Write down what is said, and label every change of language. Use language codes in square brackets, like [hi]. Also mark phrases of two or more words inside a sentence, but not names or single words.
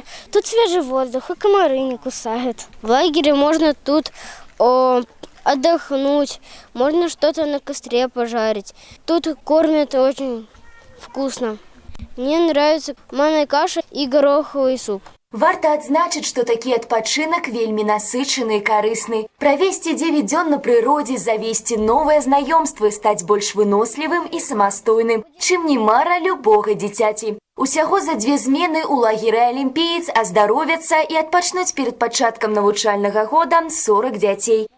[ru] Тут свежий воздух, и комары не кусают. В лагере можно тут отдохнуть, можно что-то на костре пожарить. Тут кормят очень вкусно. Мне нравится манная каша и гороховый суп. [be] Варта адзначыць, што такі адпачынак вельмі насычаны і карысны. Правесці 9 дзён на прыродзе, завесці новыя знаёмствы, стаць больш вынослівым і самастойным, чым не мара любога дзіцяці. Усяго за 2 змены ў лагеры «Алімпіец» аздаровяцца і адпачнуць перад пачаткам навучальнага года 40 дзяцей.